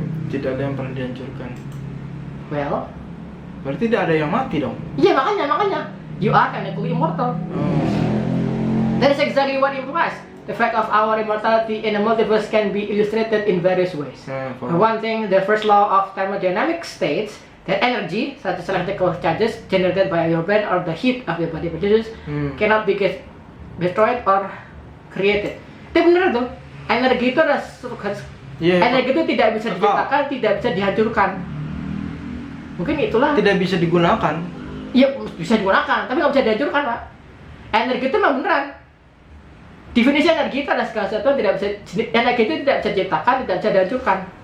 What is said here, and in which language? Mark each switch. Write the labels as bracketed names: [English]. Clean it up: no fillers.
[Indonesian] Tidak ada yang pernah dihancurkan. [English] Well, [Indonesian] berarti tidak ada yang mati dong. iya makanya [English] you are technically immortal. That is exactly what implies. The fact of our immortality in a multiverse can be illustrated in various ways. For one thing, the first law of thermodynamics states that energy, such as electrical charges generated by your brain or the heat of your body produces, cannot be destroyed or created. [Indonesian] Itu benar tuh. Energi itu energi itu tidak bisa diciptakan, tidak bisa dihancurkan. Mungkin itulah. Tidak bisa digunakan. Iya, bisa digunakan, tapi nggak bisa dihancurkan, Pak. Energi itu memang beneran. Definisi energi itu adalah segala sesuatu yang energi itu tidak bisa diciptakan, tidak bisa dihancurkan.